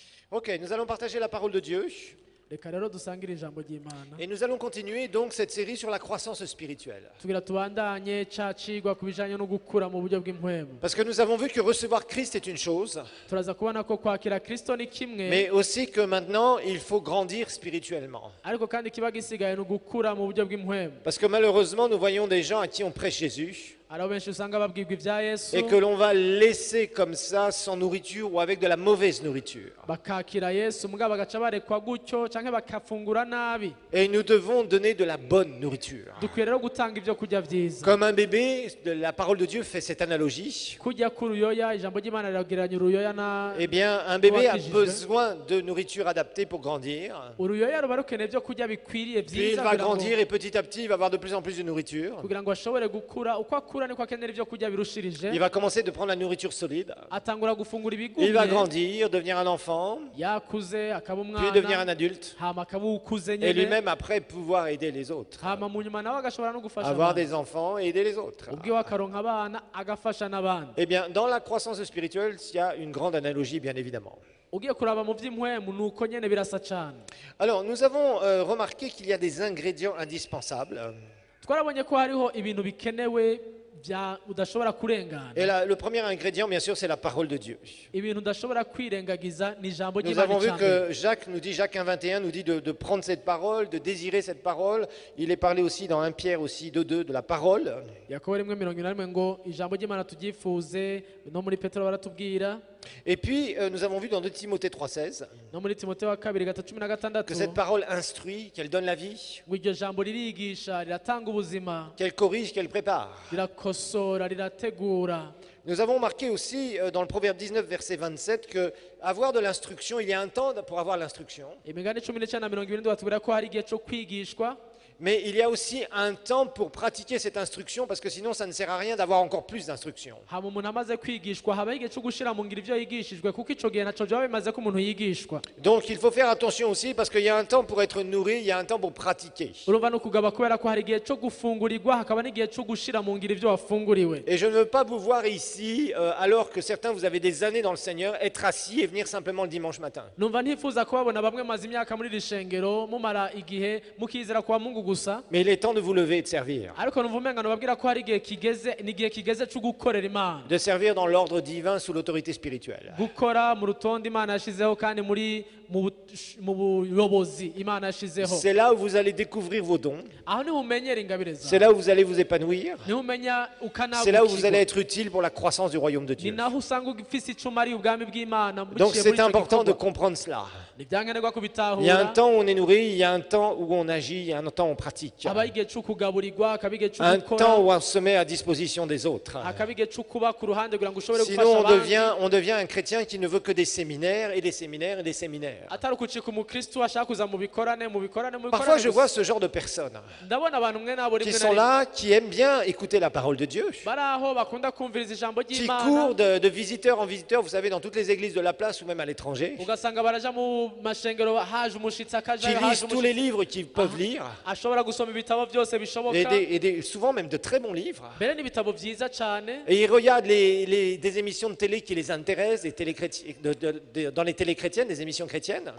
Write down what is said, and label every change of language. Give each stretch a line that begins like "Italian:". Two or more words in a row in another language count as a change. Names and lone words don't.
French: Ok, nous allons partager la parole de Dieu
Rundi: reka rero dusangire ijambo ry'Imana
French: et nous allons continuer donc cette série sur la croissance spirituelle.
Rundi: tugira tubandanye ca cigwa ku bijanye no gukura mu buryo bw'impwemu.
French: Parce que nous avons vu que recevoir Christ est une chose,
Rundi: Turaza kubona ko kwakira Kristo ni kimwe,
French: mais aussi que maintenant il faut grandir spirituellement.
Rundi: ariko kandi kiba gisigaye no gukura mu buryo bw'impwemu.
French: Parce que malheureusement nous voyons des gens à qui on prêche Jésus
Rundi: Hariho benshi usanga babwirwa ivya Yesu
French: et que l'on va laisser comme ça sans nourriture ou avec de la mauvaise nourriture.
Rundi: bakakira Yesu mugabo bagaca barekwa gutyo canke bakafungura nabi.
French: Et nous devons donner de la bonne nourriture.
Rundi: Dukwiye rero gutanga ivyo kurya vyiza.
French: Comme un bébé, la parole de Dieu fait cette analogie.
Rundi: Kurya k'uruyoya, ijambo ry'Imana riragereranya uruyoya na
French: Eh bien, un bébé a
Rundi: wakijijwe.
French: besoin de nourriture adaptée pour grandir.
Rundi: uruyoya ruba rukeneye ivyo kurya bikwiriye
French: Puis il
Rundi: vyiza
French: va
Rundi: kugira ngo-
French: grandir et petit à petit il va avoir de plus en plus de nourriture.
Rundi: kugira ngo ashobore gukura. Uko akura niko akenera ivyo kurya
French: Il
Rundi: birushirije.
French: va commencer de prendre la nourriture solide.
Rundi: Atangura gufungura
French: Il
Rundi: ibigumye,
French: va grandir, devenir un enfant,
Rundi: yakuze akaba
French: puis devenir un
Rundi: umwana,
French: adulte.
Rundi: hama akaba ukuze
French: Et
Rundi: nyene,
French: lui-même après pouvoir aider les autres.
Rundi: hama mu nyuma nawe agashobora no gufasha
French: Avoir
Rundi: abandi.
French: des enfants et aider les autres.
Rundi: ubwiwe akaronka abana agafasha n'abandi.
French: Eh bien, dans la croissance spirituelle, il y a une grande analogie, bien évidemment.
Rundi: Ugiye kuraba mu vy'impwemu nuko nyene birasa cane.
French: Alors, nous avons remarqué qu'il y a des ingrédients indispensables.
Rundi: Twarabonye ko hariho ibintu bikenewe vya udashobora kurengana.
French: Et le premier ingrédient, bien sûr, c'est la parole de Dieu.
Rundi: Ibintu udashobora kwirengagiza ni ijambo
French: Nous avons
Rundi: ry'Imana
French: vu
Rundi: icambere.
French: que Jacques nous dit, Jacques 1,21 nous dit de prendre cette parole, de désirer cette parole. Il est parlé aussi dans 1 Pierre aussi 2,2 de la parole.
Rundi: Yakobo 1:21 ngo ijambo ry'Imana tugyifuze, no muri Petero baratubwira,
French: Et puis, nous avons vu dans 2 Timothée 3,16
Rundi: no muri Timoteyo wa 2:16
French: que cette parole instruit, qu'elle donne la vie,
Rundi: ngo iryo jambo ririgisha, riratanga ubuzima,
French: qu'elle corrige, qu'elle prépare.
Rundi: rirakosora, rirategura.
French: Nous avons marqué aussi dans le Proverbe 19, verset 27, que avoir de l'instruction, il y a un temps pour avoir l'instruction,
Rundi: Imigani 19:70 batubwira ko hari igihe cyo kwigishwa,
French: mais il y a aussi un temps pour pratiquer cette instruction, parce que sinon ça ne sert à rien d'avoir encore plus d'instruction.
Rundi: hama umuntu amaze kwigishwa habaho igihe cyo gushira mu ngiro ivyo yigishijwe, kuko ico gihe naco vyaba bimaze ko umuntu yigishwa.
French: Donc il faut faire attention aussi, parce qu'il y a un temps pour être nourri, il y a un temps pour pratiquer.
Rundi: Urumva no kugaba kubera ko hari igihe cyo gufungurirwa hakaba n'igihe cyo gushira mu ngiro ivyo wafunguriwe.
French: Et je ne veux pas vous voir ici, alors que certains, vous avez des années dans le Seigneur, être assis et venir simplement le dimanche matin.
Rundi: Numva ntifuza kubabona bamwe maze imyaka muri iri shengero mumara igihe mukizera
Swahili: kwa Mungu
Rundi: gusa,
French: Mais il est temps de vous lever et de servir.
Rundi: ariko numva umenga nobabwira ko hari igihe kigeze, n'igihe kigeze cyo gukorera Imana,
French: De servir dans l'ordre divin sous l'autorité spirituelle.
Rundi: gukora mu rutonde Imana yashizeho kandi mu buyobozi Imana yashizeho.
French: C'est là où vous allez découvrir vos dons.
Rundi: Aho niho umenyera ingabire
French: C'est
Rundi: zawe,
French: là où vous allez vous épanouir.
Rundi: niho umenya
French: C'est là où vous allez
Rundi: ukanagukirwa,
French: être utile pour la croissance du royaume de
Rundi: ni
French: Dieu.
Rundi: naho usanga ufise icuma ari ubwami bw'Imana.
French: Donc
Rundi: biciye
French: c'est
Rundi: muri ico
French: important de
Rundi: gikorwa.
French: comprendre cela.
Rundi: Ni vyankenerwa
French: Il y a un
Rundi: kubitahura.
French: temps où on est nourri, il y a un temps où on agit, il y a un temps où on pratique.
Rundi: Haba igihe cyo kugaburirwa, hakaba igihe cyo
French: Un
Rundi: gukora,
French: temps où on se met à disposition des autres.
Rundi: hakaba igihe cyo kuba ku ruhande kugira ngo ushobore gufasha
French: Sinon
Rundi: abandi.
French: on devient un chrétien qui ne veut que des séminaires et des séminaires et des séminaires.
Rundi: Atari ukucika umukristo ashaka kuza mu bikorane
French: Parfois je vois
Rundi: gusa.
French: ce genre de personnes
Rundi: Ndabona abantu mwe nabo
French: qui
Rundi: rimwe
French: sont
Rundi: na rimwe
French: là, qui aiment bien écouter la parole de Dieu,
Rundi: bari aho bakunda kumviriza ijambo
French: qui
Rundi: ry'Imana,
French: courent de visiteur en visiteur, vous savez, dans toutes les églises de la place ou même à l'étranger,
Rundi: ugasanga baraja mu mashengero haje umushitsi
French: qui
Rundi: akajayo,
French: lisent
Rundi: haje
French: tous les
Rundi: umushitsi
French: livres qu'ils peuvent lire,
Rundi: ashobora gusoma ibitabo byose bishoboka,
French: souvent même de très bons livres.
Rundi: mbere n'ibitabo byiza cyane,
French: Et ils regardent des émissions de télé qui les intéressent, dans les télés chrétiennes, des émissions chrétiennes.